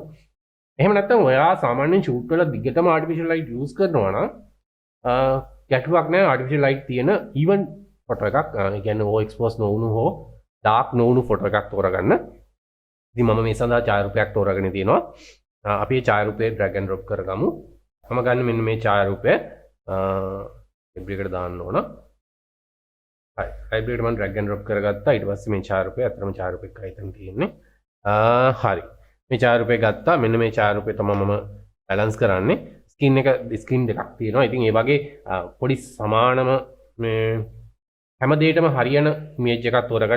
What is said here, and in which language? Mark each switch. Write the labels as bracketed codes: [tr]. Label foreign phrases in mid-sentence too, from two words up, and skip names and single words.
[si] එහෙම නැත්නම් ඔයා සාමාන්‍යයෙන් ෂූට් වල දිගටම [en] artificial light use [si] කරනවා නම් ගැටලුවක් නැහැ [en] artificial light [si] තියෙන [en] even photo [si] එකක් ඒ කියන්නේ [en] over expose [si] නොවුණු හෝ ඩාර්ක් නොවුණු ෆොටෝ එකක් තෝරගන්න. ඉතින් මම මේ සඳහා ඡායාරූපයක් තෝරගෙන තියෙනවා. අපි මේ ඡායාරූපය [en] drag and drop [si] කරගමු. මම ගන්න මෙන්න මේ ඡායාරූපය library එකට දාන්න ඕන. හරි. library එකට මම [en] drag and drop [si] කරගත්තා. ඊට පස්සේ මේ ඡායාරූපය අතරම ඡායාරූපයක් හිතන් තියෙන්නේ. හරි. මේ ඡායාරූපය ගත්තා. මෙන්න මේ ඡායාරූපය තමයි මම බැලන්ස් කරන්නේ. ස්ක්‍රීන් දෙකක් තියෙනවා. ඉතින් ඒ වගේ පොඩි සමානම මේ හැම දෙයකම හරියන ඉමේජ් එකක් තෝරගන්න.